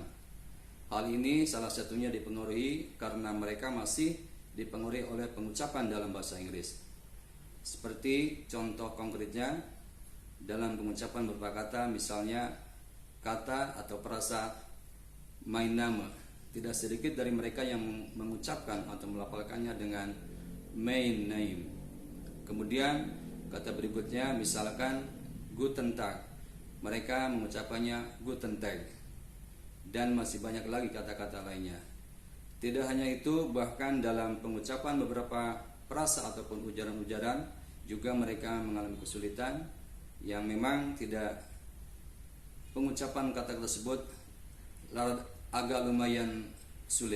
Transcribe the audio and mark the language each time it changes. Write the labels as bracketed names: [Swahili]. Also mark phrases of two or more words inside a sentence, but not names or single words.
[Indonesian] Hal ini salah satunya dipengaruhi karena mereka masih dipengaruhi oleh pengucapan dalam bahasa Inggris. Seperti contoh konkretnya dalam pengucapan beberapa kata, misalnya kata atau frasa [German] mein Name. [Indonesian] Tidak sedikit dari mereka yang mengucapkan atau melafalkannya dengan [German] mein name. [Indonesian] Kemudian kata berikutnya misalkan [German] guten Tag, [Indonesian] mereka mengucapkannya [German] guten Tag. [Indonesian] Dan masih banyak lagi kata-kata lainnya. Tidak hanya itu, bahkan dalam pengucapan beberapa frasa ataupun ujaran-ujaran juga mereka mengalami kesulitan yang memang tidak, pengucapan kata tersebut agak lumayan sulit.